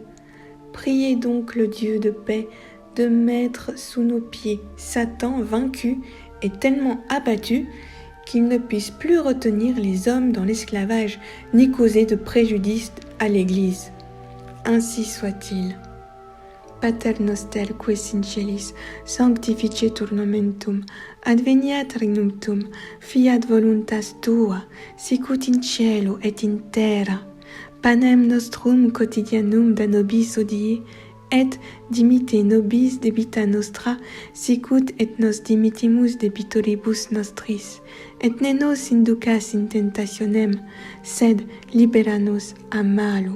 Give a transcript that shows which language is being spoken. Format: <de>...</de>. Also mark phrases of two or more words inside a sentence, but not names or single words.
<fr>Priez donc le Dieu de paix de mettre sous nos pieds Satan vaincu et tellement abattu qu'il ne puisse plus retenir les hommes dans l'esclavage ni causer de préjudice à l'Église. Ainsi soit-il.</fr> <la>Pater noster qui in celis, sanctificetur nomen tuum, adveniat regnum tuum, fiat voluntas tua, sicut in cielo et in terra. Panem nostrum quotidianum da nobis hodie, et dimitte nobis debita nostra, sicut et nos dimittimus debitoribus nostris, et ne nos inducas in tentationem, sed libera nos a malo.</la>